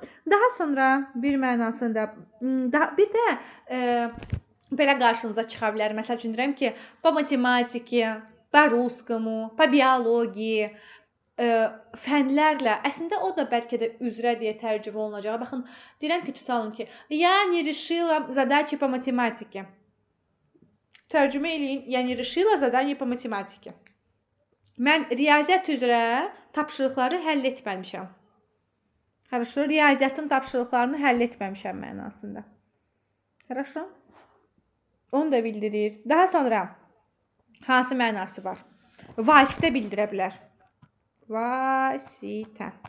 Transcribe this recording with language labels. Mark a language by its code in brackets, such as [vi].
[az] Daha sonra bir mənasında, bir də belə qarşınıza çıxa bilər. Məsəl üçün deyirəm ki, [ru] по математике, по русскому, по биологии, [az] fənlərlə, əslində o da bəlkə də üzrə deyə tərcümə olunacaq. Baxın, deyirəm ki, tutalım ki, [ru] я не решила задачи по математике. [az] Tərcümə eləyin, [ru] я не решила задание по математике. [az] Mən riyaziyyat üzrə tapşırıqları həll etməmişəm. [ru] Хорошо, [az] riyaziyyatın tapşırıqlarını həll etməmişəm mənasında. [ru] Хорошо? [az] Onu da bildirir. Daha sonra hansı mənası var? Vasitə bildirə bilər. Vasitə.